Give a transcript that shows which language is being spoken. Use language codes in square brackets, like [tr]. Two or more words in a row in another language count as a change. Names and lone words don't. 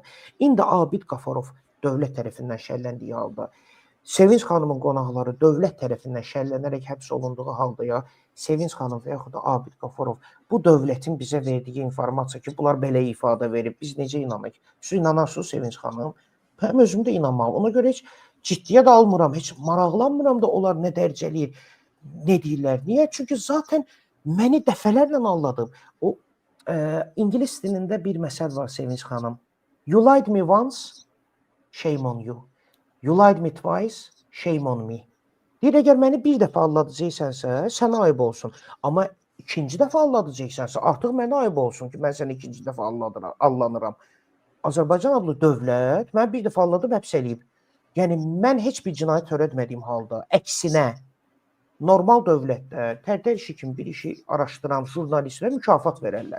[az] İndi Abid Qafarov dövlət tərəfindən şərləndiyi halda, Sevinç xanımın qonaqları dövlət tərəfindən şərlənərək həbs olunduğu halda ya, Sevinç xanım və yaxud da Abid Qafarov bu dövlətin bizə verdiyi informasiya ki, bunlar belə ifadə verib, biz necə inanıq? Siz inanarsınız Sevinç xanım? Həm özüm də inanmalım. Ona görə heç ciddiyə də almıram, heç maraqlanmıram da onlar nə dərəcəliyir, nə deyirlər. Niyə? Çünki zaten məni dəfələrlə anladım. O İngilis dilində bir məsəl var Sevinç xanım. [en] You lied me once, shame on you. You lied me twice, shame on me. [az] Deyir, əgər məni bir dəfə alladacaqsənsə, sənə ayıb olsun. Amma ikinci dəfə alladacaqsənsə, artıq mənə ayıb olsun ki, mən səni ikinci dəfə allanıram. Azərbaycan adlı dövlət mən bir dəfə alladıb həbs eləyib. Yəni, mən heç bir cinayət törətmədiyim halda, əksinə, normal dövlətdə tərtər işi kimi bir işi araşdıran jurnalistlərə mükafat verərlər.